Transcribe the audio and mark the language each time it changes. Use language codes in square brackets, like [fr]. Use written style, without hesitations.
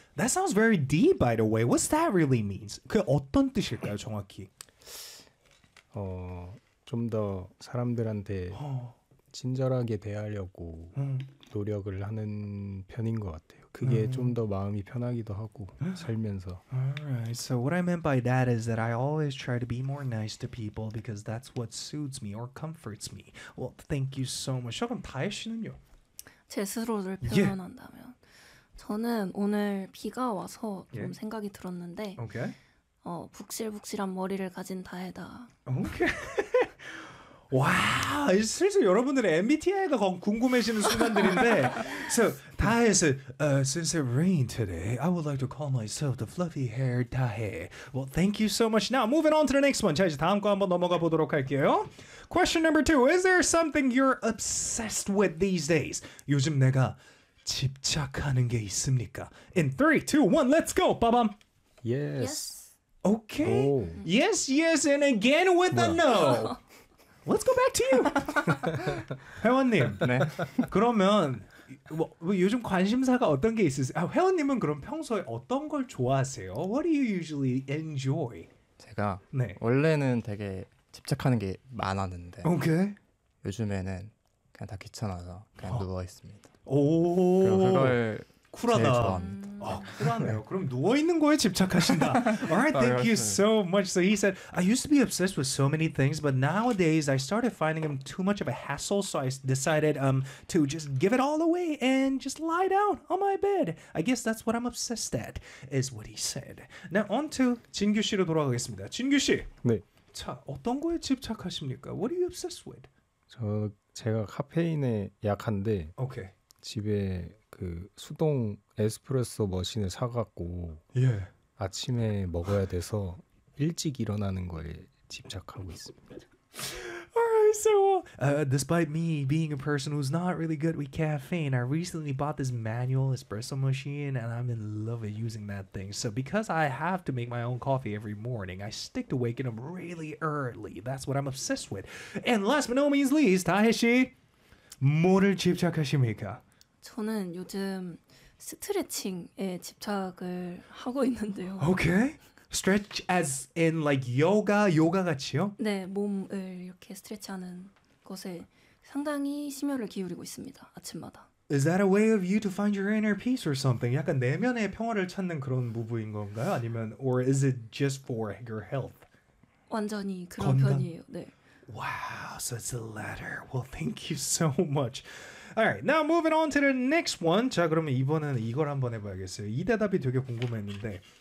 [en] That sounds very deep, by the way. What's that really means? [ko] 그 어떤 뜻일까요, 정확히? 좀 더 사람들한테 친절하게 대하려고 노력을 하는 편인 것 같아요. 그게 좀 더 마음이 편하기도 하고 살면서. [en] Alright, so what I meant by that is that I always try to be more nice to people because that's what soothes me or comforts me. Well, thank you so much. [ko] 그럼 다혜 씨는요? 제 스스로를 표현한다면 저는 오늘 비가 와서 좀 생각이 들었는데 북실북실한 머리를 가진 다혜다. [en] Okay. 와우, [ko] 슬슬 여러분들의 MBTI가 궁금해지는 순간들인데. [en] So, 다혜에서 since it rained today, I would like to call myself the fluffy hair 다혜. Well, thank you so much. Now, moving on to the next one. [ko] 자, 이제 다음 거 한번 넘어가 보도록 할게요. [en] Question number two. Is there something you're obsessed with these days? [ko] 요즘 내가 집착하는 게 있습니까? [en] In 3, 2, 1, let's go. 빠밤. Yes. Okay. Oh. Yes, yes, and again with a no. Let's go back to you. 회원님. [ko] 네. 그러면 뭐 요즘 관심사가 어떤 게 있으세요? 아, 회원님은 그럼 평소에 어떤 걸 좋아하세요? [en] What do you usually enjoy? [ko] 제가 네. 원래는 되게 집착하는 게 많았는데. [en] 오케이. Okay. [ko] 요즘에는 그냥 다 귀찮아서 그냥 누워 있습니다. 오. 그걸 쿨하다. 제일 좋아합니다. 아, 쿨하네요. 그럼 누워 있는 거에 집착하신다. [en] Alright, thank you so much. So he said, I used to be obsessed with so many things, but nowadays I started finding them too much of a hassle. So I decided to just give it all away and just lie down on my bed. I guess that's what I'm obsessed at, is what he said. Now on to [ko] 진규 씨로 돌아가겠습니다. 진규 씨. 네. 자, 어떤 거에 집착하십니까? [en] What are you obsessed with? [ko] 저 제가 카페인에 약한데. [en] Okay. [ko] 집에 그 수동 에스프레소 머신을 사갖고 예. 아침에 먹어야 돼서 일찍 일어나는 거에 집착하고 있습니다. [en] Alright, so despite me being a person who's not really good with caffeine, I recently bought this manual espresso machine and I'm in love with using that thing. So because I have to make my own coffee every morning, I stick to waking up really early. That's what I'm obsessed with. And last but no means least, [ko] 다혜 씨, 뭐를 집착하십니까? 저는 요즘 스트레칭에 집착을 하고 있는데요. [en] 오케이. Okay. Stretch as in like yoga, yoga 같이요? [ko] 네, 몸을 이렇게 스트레치하는 것에 상당히 심혈을 기울이고 있습니다. 아침마다. [en] Is that a way of you to find your inner peace or something? [ko] 약간 내면의 평화를 찾는 그런 부분인 건가요? 아니면 [en] or is it just for your health? [ko] 완전히 그런 건강? 편이에요. 네. [en] Wow, so it's a letter. Well, thank you so much. Alright, now moving on to the next one. [ko] 자, 그러면 이번에는 이걸 한번 해봐야겠어요. 이 대답이 되게 궁금했는데.